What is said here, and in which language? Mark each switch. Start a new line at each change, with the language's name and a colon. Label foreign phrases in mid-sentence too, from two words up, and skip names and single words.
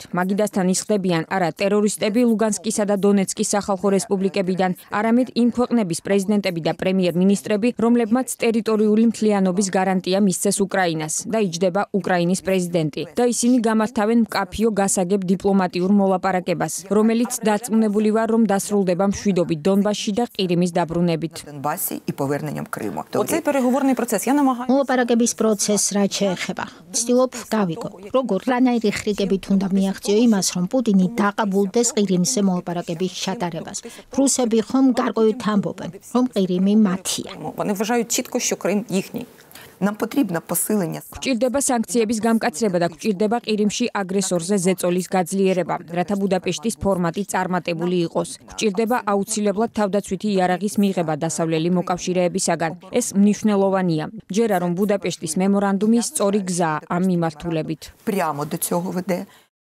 Georgian: მაგიდასთან იხდებიან არა ტერორისტები ლუგანსკისა და დონეცკის სახალხო რესპუბლიკებიდან, არამედ იმ ქვეყნების პრეზიდენტები და პრემიერ-მინისტრები, რომლებმაც ტერიტორიული მთლიანობის გარანტია მისცეს უკრაინას და იჯდება უკრაინის პრეზიდენტი. და ისინი გამართავენ მკაფიო გასაგებ დიპლომატიურ მოლაპარაკებას, რომელიც დარწმუნებული ვარ, რომ დასრულდება მშვიდობით დონბასში და ყირიმის დაბრუნებით.
Ukrainian: Донбасі і поверненням Криму. Оцей переговорний процес, я намагаюся.
Georgian: მოლაპარაკების პროცესს რაც შეეხება, ვცდილობ გავიგო, როგორ რანაირი ხრიგებით უნდა მიაღწიო იმას, რომ პუტინი დაყაბულდეს ყირიმზე მოლაპარაკების ჩატარებას. რუსები ხომ გარკვევით ამბობენ, რომ ყირიმი მათია.
Ukrainian: Вони вважають чітко, що Крим їхній. Нам потрібно посилення.
Georgian: გვჭირდება სანქციების გამკაცრება და გვჭირდება ყირიმში აგრესორზე ზეწოლის გაძლიერება, რათა ბუდაპეშტის ფორმატი წარმატებული იყოს. გვჭირდება აუცილებლად თავდაცვითი იარაღის მიღება დასავლელი მოკავშირეებისაგან. ეს მნიშვნელოვანია. ჯერა რომ ბუდაპეშტის მემორანდუმი სწორი გზაა ამ მიმართულებით.
Ukrainian: Прямо до цього веде.